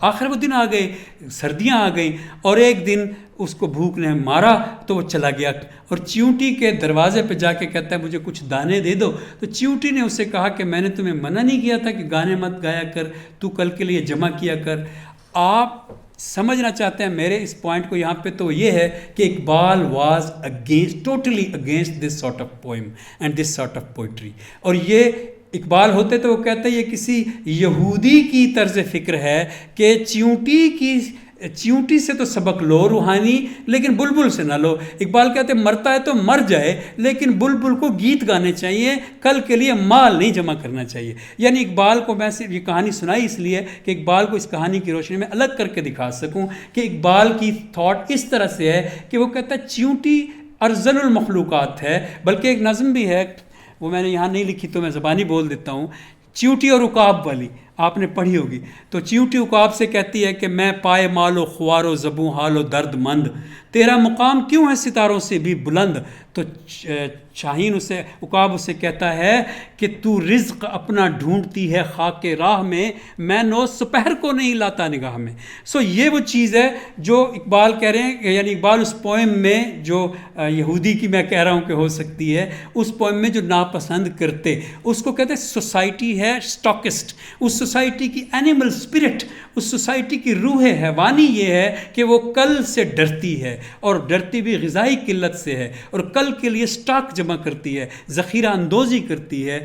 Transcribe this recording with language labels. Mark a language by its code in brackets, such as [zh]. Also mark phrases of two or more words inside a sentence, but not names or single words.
[ur] آخر وہ دن آ گئے، سردیاں آ گئیں، اور ایک دن اس کو بھوک نے مارا تو وہ چلا گیا، اور چیونٹی کے دروازے پہ جا کے کہتا ہے مجھے کچھ دانے دے دو۔ تو چیونٹی نے اسے کہا کہ میں نے تمہیں منع نہیں کیا تھا کہ گانے مت گایا کر، تو کل کے لیے جمع کیا کر۔ آپ سمجھنا چاہتے ہیں میرے اس پوائنٹ کو یہاں پہ، تو یہ ہے کہ اقبال [en] was against, totally against this sort of poem and this sort of poetry. [ur] اور یہ اقبال ہوتے تو وہ کہتے ہیں یہ کسی یہودی کی طرز فکر ہے کہ چیونٹی سے تو سبق لو روحانی، لیکن بلبل سے نہ لو۔ اقبال کہتے ہیں مرتا ہے تو مر جائے، لیکن بلبل کو گیت گانے چاہیے، کل کے لیے مال نہیں جمع کرنا چاہیے۔ یعنی اقبال کو میں صرف یہ کہانی سنائی اس لیے کہ اقبال کو اس کہانی کی روشنی میں الگ کر کے دکھا سکوں کہ اقبال کی تھاٹ اس طرح سے ہے کہ وہ کہتا ہے چیونٹی [ar] ارذل المخلوقات [ur] ہے۔ بلکہ ایک نظم بھی ہے، وہ میں نے یہاں نہیں لکھی تو میں زبانی بول دیتا ہوں، چیونٹی اور عقاب والی، آپ نے پڑھی ہوگی۔ تو چیونٹی عقاب سے کہتی ہے کہ میں پائے مال و خوار و زبوں حال و درد مند، تیرا مقام کیوں ہے ستاروں سے بھی بلند۔ تو شاہین اسے، عقاب اسے کہتا ہے کہ تو رزق اپنا ڈھونڈتی ہے خاک راہ میں نو سپہر کو نہیں لاتا نگاہ میں۔ سو یہ وہ چیز ہے جو اقبال کہہ رہے ہیں، یعنی اقبال اس پوئم میں جو یہودی کی میں کہہ رہا ہوں کہ ہو سکتی ہے، اس پوئم میں جو ناپسند کرتے، اس کو کہتے ہیں سوسائٹی ہے اسٹاکسٹ، اس سوسائٹی کی [en] animal spirit, [ur] اس سوسائٹی کی روح حیوانی یہ ہے کہ وہ کل سے ڈرتی ہے، اور ڈرتی بھی غذائی قلت سے ہے، اور کل کے لیے سٹاک جمع کرتی ہے، ذخیرہ اندوزی کرتی ہے۔